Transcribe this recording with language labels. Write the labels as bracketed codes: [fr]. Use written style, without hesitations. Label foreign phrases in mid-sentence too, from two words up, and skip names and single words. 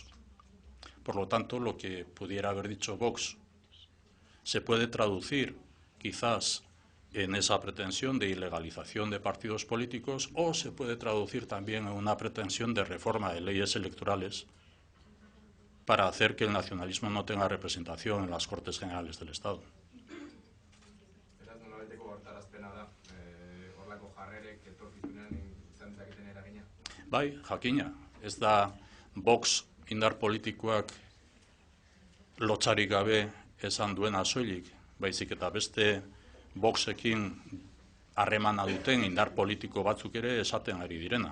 [es] Por lo tanto, lo que pudiera haber dicho Vox se puede traducir quizás en esa pretensión de ilegalización de partidos políticos o se puede traducir también en una pretensión de reforma de leyes electorales para hacer que el nacionalismo no tenga representación en las Cortes Generales del Estado. [eu] Bai, jakina, ez da Vox indar politikoak lotsarik gabe esan duena soilik, baizik eta beste Voxekin harremana duten indar politiko batzuk ere esaten ari direna.